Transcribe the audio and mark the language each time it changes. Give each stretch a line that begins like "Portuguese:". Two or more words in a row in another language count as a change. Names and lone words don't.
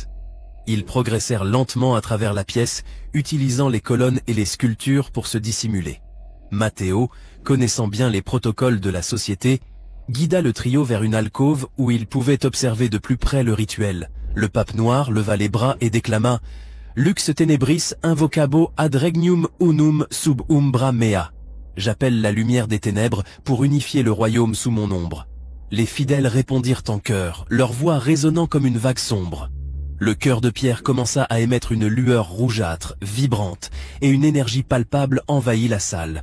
French: Ils progressèrent lentement à travers la pièce, utilisant les colonnes et les sculptures pour se dissimuler. Matteo, connaissant bien les protocoles de la société, guida le trio vers une alcôve où ils pouvaient observer de plus près le rituel. Le pape noir leva les bras et déclama
Latin: « Lux tenebris invocabo ad regnum unum sub umbra mea ».
French: J'appelle la lumière des ténèbres pour unifier le royaume sous mon ombre. Les fidèles répondirent en chœur, leur voix résonnant comme une vague sombre. Le cœur de pierre commença à émettre une lueur rougeâtre, vibrante, et une énergie palpable envahit la salle.